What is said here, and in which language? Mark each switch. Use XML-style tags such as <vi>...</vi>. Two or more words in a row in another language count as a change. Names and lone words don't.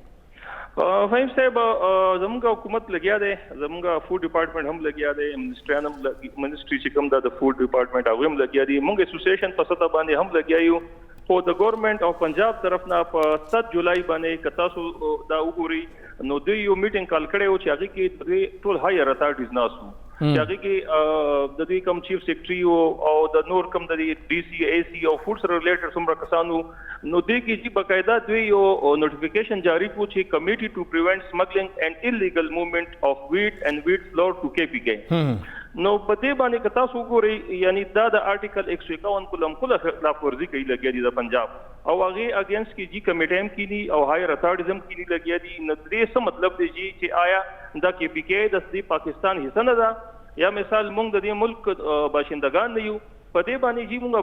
<ps>فهیم صاحب زموږ حکومت لګیا دی زموږ</ps> <en>food department</en> <ps>هم لګیا دی منسټري چې کوم دا د</ps> <en>food department</en> <ps>هغوی هم لګیا دي موږ اسوسییشن په سطح باندې هم لګیا یو خو د ګورنمنټ او پنجاب طرف نه په 7 جولای باندې که تاسو دا وګورئ نو دوی یو</ps> <en>meeting call</en> <ps>کړی و چې هغې کې دوی ټول</ps> <en>higher authorities</en> <ps>ناست وو چې هغې کې د دوی کم</ps> <en>chief secretary</en> <ps>او د نور کم د ډي سی اے سی او فوډ سره ریلیټډ څومره کسان وو نو دوی کې چې باقاعده دوی یو نوټیفیکیشن جاری کړو چې</ps> <en>committee to prevent smuggling and illegal movement of wheat and wheat flour to KPK</en> <ps>نو په دې باندې که تاسو وګورئ یعنی دا د آرټیکل 151 کلم کله خلاف ورزي کوي لګیا دي د پنجاب او هغې اګینسټ کې جی کمیټه هم کینی او</ps> <en>higher authorities</en> <ps>هم کینی لګیا دي نو دې څه مطلب دی جی چې آیا دا کې پی کې د دې پاکستان حصہ نه ده یا مثال موږ د دې ملک باشندگان نه یو په دې باندې جی موږ</ps>